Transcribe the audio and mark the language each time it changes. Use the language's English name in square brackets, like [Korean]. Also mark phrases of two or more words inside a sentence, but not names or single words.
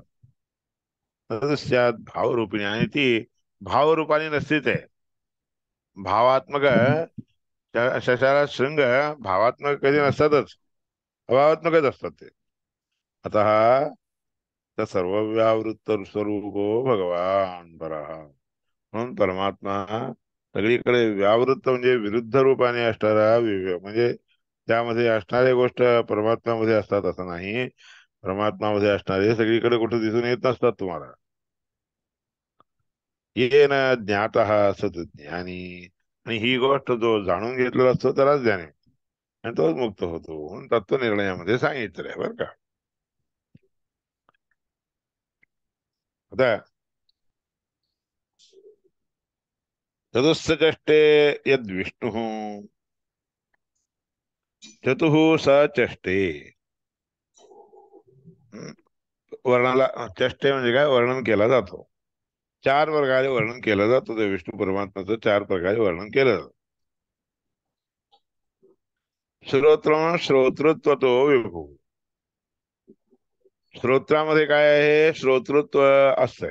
[Sanskrit] तस्यात भावरूपिणी, [Marathi] आणि ती भावरूपाने नसते ते. भावात्मक शशाला शृंग भावात्मक कधी नसतातच, अभावात्मकच असतात ते. [Sanskrit] अतः त्या सर्व व्यावृत्त स्वरूपो भगवान परः, [Marathi] म्हणून परमात्मा सगळीकडे व्यावृत्त म्हणजे विरुद्ध रूपाने असणारा, म्हणजे त्यामध्ये असणाऱ्या गोष्ट परमात्म्यामध्ये असतात असं नाही. परमात्मामध्ये असणारे सगळीकडे कुठे दिसून येत नसतात तुम्हाला. [Sanskrit] येन ज्ञातः सत ज्ञानी, [Marathi] आणि ही गोष्ट जो जाणून घेतलेला असतो त्यालाच ज्ञान आहे, आणि तोच मुक्त होतो म्हणून तत्वनिर्णयामध्ये सांगितलं आहे बरं का. [Sanskrit] आता चतुस्सचष्टे यद विष्णु चतुः स चष्टे. [Marathi] वर्णाला चष्टे म्हणजे काय, वर्णन केला जातो. 4 प्रकारे वर्णन केलं जातं ते विष्णू परमात्म्याचं, 4 प्रकारे वर्णन केलं जातं. [Sanskrit] श्रोतृत्वतो विभू. [Marathi] श्रोत्रामध्ये काय आहे, श्रोतृत्व असतंय.